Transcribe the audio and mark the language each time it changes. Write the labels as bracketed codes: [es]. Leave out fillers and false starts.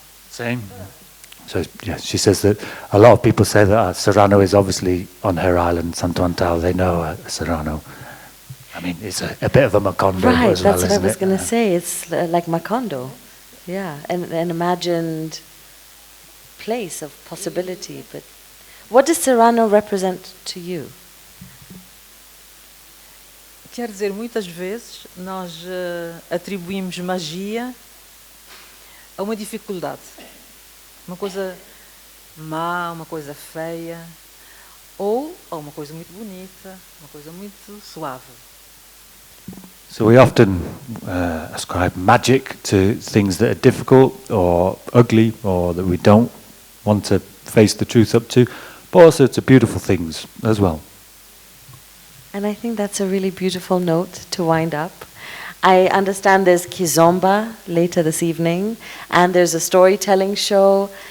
[en] Same. So yeah, she says that a lot of people say that Serrano is obviously on her island, Santo Antão. They know Serrano. I mean, it's a bit of a Macondo Right, as well, that's what I isn't was it? going to say. It's like Macondo. Yeah, an imagined place of possibility. But what does Serrano represent to you? [pt] Quer dizer, muitas vezes nós atribuímos magia a uma dificuldade. Uma coisa má, uma coisa feia, ou a uma coisa muito bonita, uma coisa muito suave. [en] So we often ascribe magic to things that are difficult or ugly or that we don't want to face the truth up to, but also to beautiful things as well. And I think that's a really beautiful note to wind up. I understand there's Kizomba later this evening, and there's a storytelling show.